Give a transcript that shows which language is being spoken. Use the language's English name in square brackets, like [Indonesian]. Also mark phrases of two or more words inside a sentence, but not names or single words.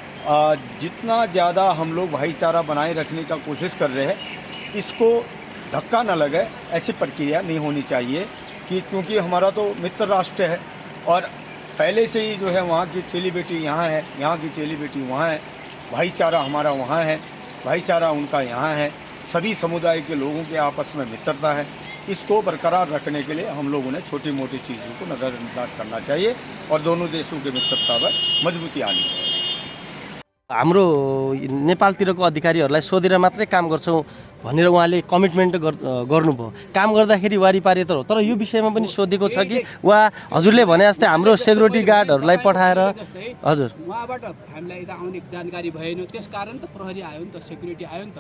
[Hindi] जितना ज़्यादा हम लोग भाईचारा बनाए रखने का कोशिश कर रहे हैं, इसको धक्का न लगे, ऐसी प्रक्रिया नहीं होनी चाहिए कि क्योंकि हमारा तो मित्र राष्ट्र है और पहले से ही जो है वहाँ की चेली बेटी यहाँ है, यहाँ की चेली बेटी वहाँ है, भाईचारा हमारा वहाँ है, भाईचारा उनका यहाँ है, सभी समुदाय के लोगों के आपस में मित्रता है। इसको बरकरार रखने के लिए हम लोगों ने छोटी मोटी चीज़ों को नज़रअंदाज करना चाहिए और दोनों देशों की मित्रता में मजबूती आनी चाहिए। [Nepali] हाम्रो नेपालतिरको अधिकारीहरूलाई सोधेर मात्रै काम गर्छौँ भनेर उहाँले कमिटमेन्ट गर्नुभयो। काम गर्दाखेरि वारिपारि तर यो विषयमा पनि सोधेको छ कि हजुरले भने जस्तै हाम्रो सेक्युरिटी गार्डहरूलाई पठाएर हजुर उहाँबाट हामीलाई यता आउने जानकारी भएन, त्यसकारण त प्रहरी आयो नि त, सेक्युरिटी आयो नि त।